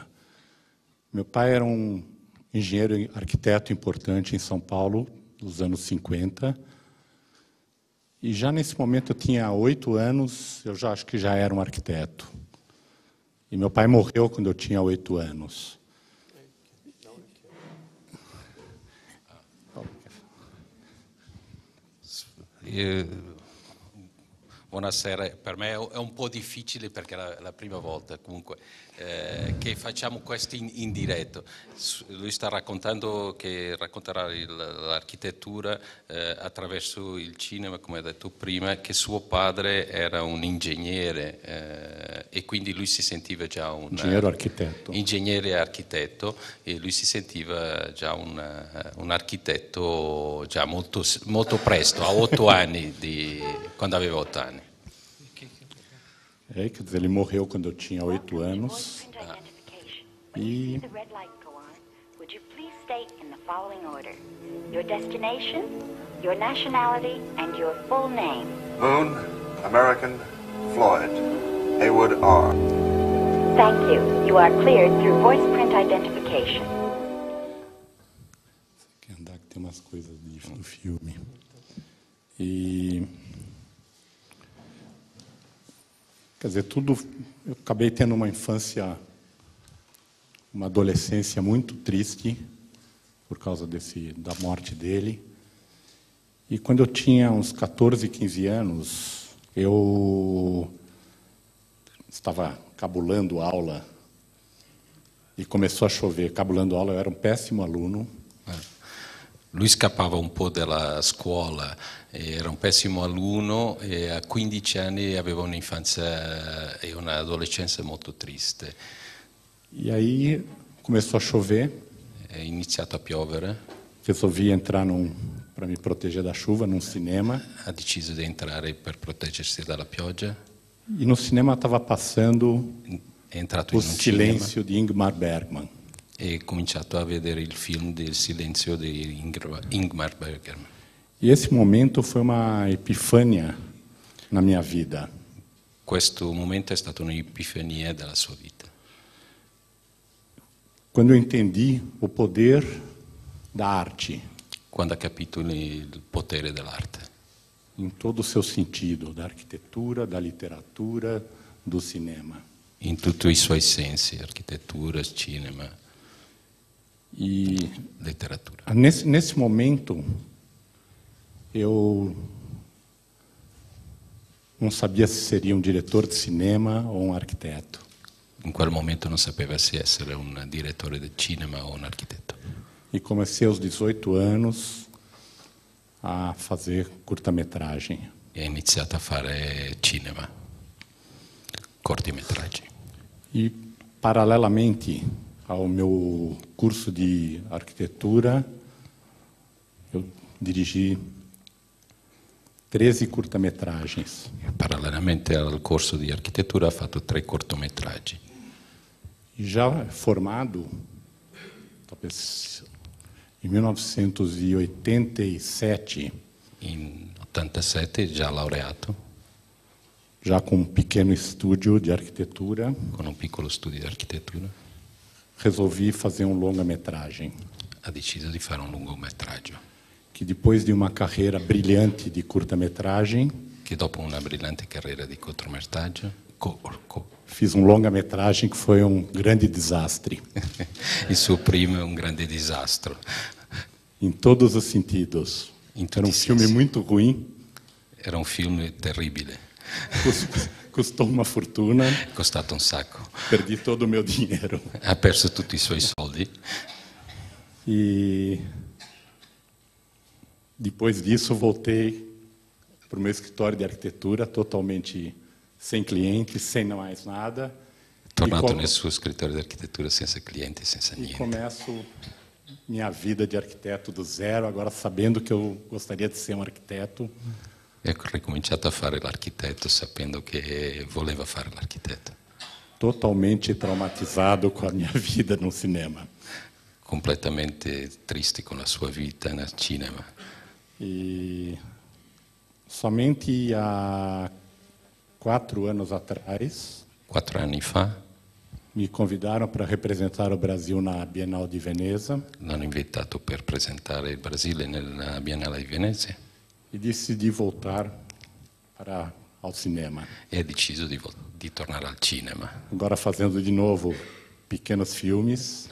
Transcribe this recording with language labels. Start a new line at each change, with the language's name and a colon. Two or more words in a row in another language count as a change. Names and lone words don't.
Portuguese: Meu pai era um engenheiro e arquiteto importante em São Paulo, nos anos 50. E já nesse momento eu tinha 8 anos, eu já acho que já era um arquiteto. E meu pai morreu quando eu tinha 8 anos.
Italian: Buonasera, per me è un po' difficile perché è la prima volta comunque che facciamo questo in diretto. Lui sta raccontando che racconterà l'architettura attraverso il cinema, come ha detto prima, che suo padre era un ingegnere e quindi lui si sentiva già un ingegnere e architetto, e lui si sentiva già un architetto già molto presto, a 8 anni, quando aveva 8 anni.
Portuguese: Quer dizer, ele morreu quando eu tinha 8 anos. E
English: Would you please state in the following order your destination, your nationality, and your full name? Moon, American, Floyd, Haywood R. Thank you. You are cleared through voice print identification.
Portuguese: Quer andar que tem umas coisas do filme. E quer dizer, eu acabei tendo uma infância, uma adolescência muito triste por causa da morte dele. E quando eu tinha uns 14, 15 anos, eu estava cabulando aula e começou a chover. Cabulando aula, eu era um péssimo aluno.
Italian: Lui scappava un po' dalla scuola, era un pessimo alunno e a 15 anni aveva un'infanzia e un'adolescenza molto triste.
Portuguese: E aí começou a chover.
Italian: È iniziato a piovere.
Portuguese: Resolvi entrar para me proteger da chuva num cinema.
Italian: Ha deciso di entrare per proteggersi dalla pioggia.
Portuguese: E no cinema estava passando O Silêncio de Ingmar Bergman.
Italian: E cominciato a vedere il film del Silenzio di Ingmar Bergman.
Portuguese: E esse momento foi uma epifania na minha vida.
Italian: Questo momento è stato un'epifania della sua vita.
Portuguese: Quando eu entendi o poder da arte.
Italian: Quando ha capito il potere dell'arte.
Portuguese: Em todo o seu sentido, da arquitetura, da literatura, do cinema.
Italian: In tutti i suoi sensi, architettura, cinema. E letteratura.
Portuguese: Nesse momento, eu não sabia se seria um diretor de cinema ou um arquiteto.
Italian: In quel momento non sapeva se essere un direttore di cinema o un architetto.
Portuguese: E comecei aos 18 anos a fazer curta-metragem.
Italian: E ha iniziato a fare cinema, cortometraggi.
Portuguese: E paralelamente ao meu curso de arquitetura, eu dirigi 13 curta-metragens.
Italian: Parallelamente al corso di architettura ha fatto 3 cortometraggi.
Portuguese: E já formado, talvez em 1987.
Italian: In 87 già laureato.
Portuguese: Já com um pequeno estúdio de arquitetura.
Italian: Con un piccolo studio di architettura.
Portuguese: Resolvi fazer longa-metragem.
Italian: Ha deciso di fare un lungometraggio.
Portuguese: Que depois de uma carreira brilhante de curta-metragem,
Italian: che dopo una brillante carriera di cortometraggio,
Portuguese: fiz longa-metragem que foi grande desastre.
Italian: Il suo primo è un grande disastro.
Portuguese: Em todos os sentidos. Era filme muito ruim.
Italian: Era un film terribile.
Portuguese: Custou uma fortuna.
Italian: È costato un sacco.
Portuguese: Perdi todo o meu dinheiro.
Italian: Ha perso tutti i suoi soldi.
Portuguese: E depois disso voltei para o meu escritório de arquitetura, totalmente sem clientes, sem mais nada.
Italian: Tornato nel suo scrittorio di architettura senza clienti e senza E niente.
Portuguese: começo minha vida de arquiteto do zero, agora sabendo que eu gostaria de ser um arquiteto.
Italian: E ho ricominciato a fare l'architetto sapendo che voleva fare l'architetto.
Portuguese: Totalmente traumatizado com a minha vida no cinema.
Italian: Completamente tristi con la sua vita nel cinema.
Portuguese: E somente há 4 anos atrás
Italian: 4 anni fa
Portuguese: me convidaram para representar o Brasil na Bienal de Veneza
Italian: l'hanno invitato per presentare il Brasile nella Biennale di Venezia
Portuguese: e decidi voltar ao cinema.
Italian: e ha deciso di tornare al cinema,
Portuguese: Agora fazendo de novo pequenos filmes,